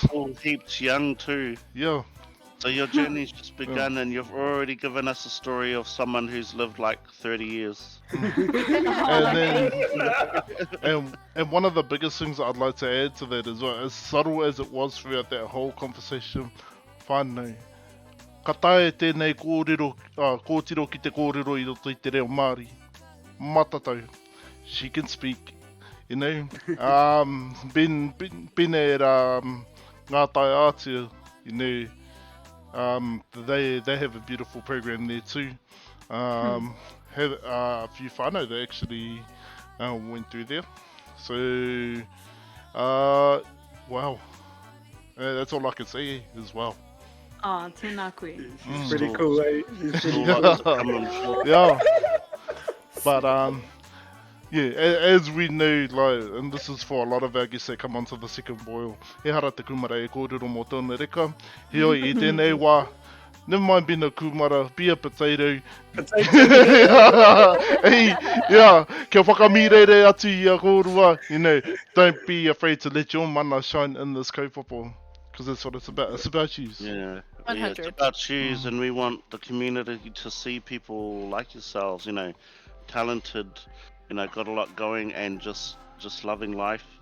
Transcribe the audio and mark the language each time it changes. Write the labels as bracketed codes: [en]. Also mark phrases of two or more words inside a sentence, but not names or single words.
[en] All heaps young too. Yeah. So your journey's just begun, and you've already given us a story of someone who's lived like 30 years. And then, and one of the biggest things that I'd like to add to that as well, as subtle as it was throughout that whole conversation, [mi] whānau, ka tae tēnei kōtiro ki te kōrero I roto I te reo Māori. Matatau. [en] She can speak, you know. Been at ngā tai ātia, you know. They have a beautiful program there too. Have a few whānau that actually went through there. So, wow. That's all I can say as well. [mi] Oh, tēnā koe. [en] It's pretty cool, eh? It's pretty Still cool. lots to come, I'm sure. Yeah. But, yeah, as we know, like, and this is for a lot of our guests that come onto the second boil, [mi] he hara te kumara e kōrero mō tōna reka. He oi I tēnei wā, [en] never mind being a kumara, be a potato. Hey, yeah, [mi] kia whakamīreire atu I a kōrua, [en] you know, don't be afraid to let your mana shine in this kaupapa. Because that's what it's about. It's about you. Yeah, it's 100. about shoes, and we want the community to see people like yourselves, you know, talented, you know, got a lot going, and just loving life.